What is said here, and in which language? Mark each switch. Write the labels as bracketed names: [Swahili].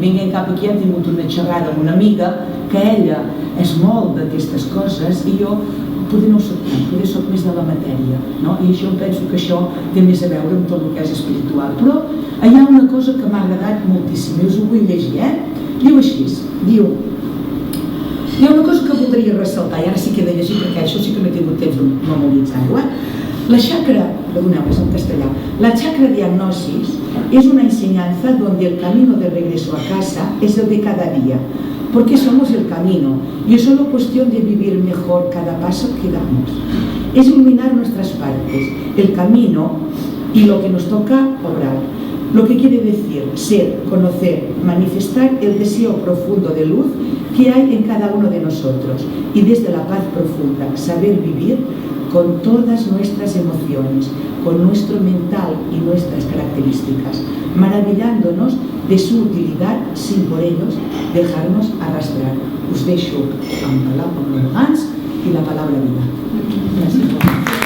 [Catalan] I vinguem cap aquí, hem tingut una xerrada amb una amiga que ella és molt d'aquestes coses i jo potser no ho soc tant, potser soc més de la matèria, i això penso que això té més a veure amb tot el que és espiritual. Però hi ha una cosa que m'ha agradat moltíssim i us ho vull llegir. Diu així, diu: hi ha una cosa que voldria ressaltar, i ara sí que he de llegir perquè això sí que no he tingut temps de memoritzar-ho. La chakra, perdoneu, és en castellà, [Spanish] la chakra diagnosis es una enseñanza donde el camino de regreso a casa es el de cada día, porque somos el camino y es solo cuestión de vivir mejor cada paso que damos. Es iluminar nuestras partes, el camino y lo que nos toca obrar. Lo que quiere decir ser, conocer, manifestar el deseo profundo de luz que hay en cada uno de nosotros y desde la paz profunda saber vivir con todas nuestras emociones, con nuestro mental y nuestras características, maravillándonos de su utilidad sin por ellos dejarnos arrastrar. [Catalan] Us deixo amb l'Hortans i la paraula vida. Gràcies.